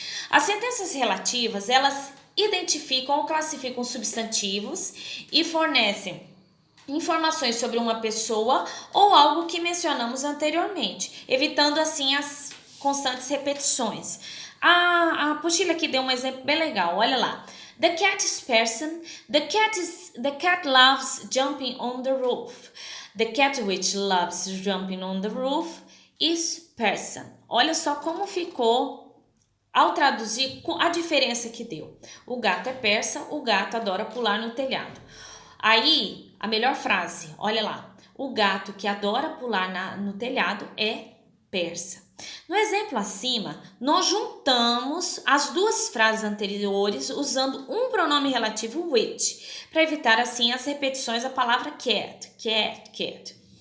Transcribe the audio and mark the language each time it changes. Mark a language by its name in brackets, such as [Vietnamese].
[Portuguese] As sentenças relativas, elas identificam ou classificam substantivos e fornecem informações sobre uma pessoa ou algo que mencionamos anteriormente, evitando assim as constantes repetições. A apostila aqui deu um exemplo bem legal, olha lá. [English] The cat is person. The cat loves jumping on the roof. The cat which loves jumping on the roof is person. [Portuguese] Olha só como ficou ao traduzir a diferença que deu. O gato é persa, o gato adora pular no telhado. Aí, a melhor frase, olha lá. O gato que adora pular no telhado é persa. No exemplo acima, nós juntamos as duas frases anteriores usando um pronome relativo which, para evitar assim as repetições da palavra cat, cat, cat.